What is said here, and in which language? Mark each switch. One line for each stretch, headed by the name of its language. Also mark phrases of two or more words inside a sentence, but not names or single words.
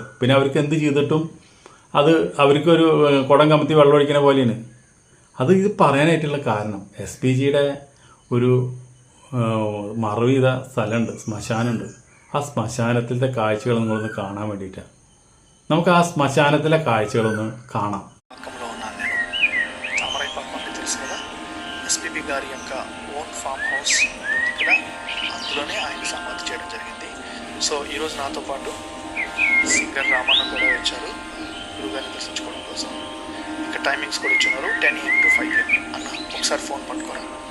Malayalam: പിന്നെ അവർക്ക് എന്ത് ചെയ്തിട്ടും അത് അവർക്കൊരു കുടം കമത്തി വെള്ളമൊഴിക്കുന്ന പോലെയാണ്. ഇത് പറയാനായിട്ടുള്ള കാരണം എസ് പി ജിയുടെ ഒരു മറവ് ചെയ്ത സ്ഥലമുണ്ട്, ശ്മശാനമുണ്ട്. ആ ശ്മശാനത്തിലത്തെ കാഴ്ചകൾ നിങ്ങളൊന്ന് കാണാൻ വേണ്ടിയിട്ടാണ്. നമുക്ക് ആ ശ്മശാനത്തിലെ കാഴ്ചകളൊന്ന് കാണാം.
Telugu: ఎస్పీబీ గారి యొక్క
English: own farm house
Telugu: ఇక్కడ, అందులోనే ఆయన సమాధి చేయడం జరిగింది. సో ఈరోజు నాతో పాటు సింగర్ రామన్న కూడా వచ్చారు గురుగారిని దర్శించుకోవడం కోసం. ఇక్కడ టైమింగ్స్ కూడా ఇచ్చున్నారు,
English: 10 AM to 5 AM.
Telugu: అన్న ఒకసారి ఫోన్ పట్టుకోరా.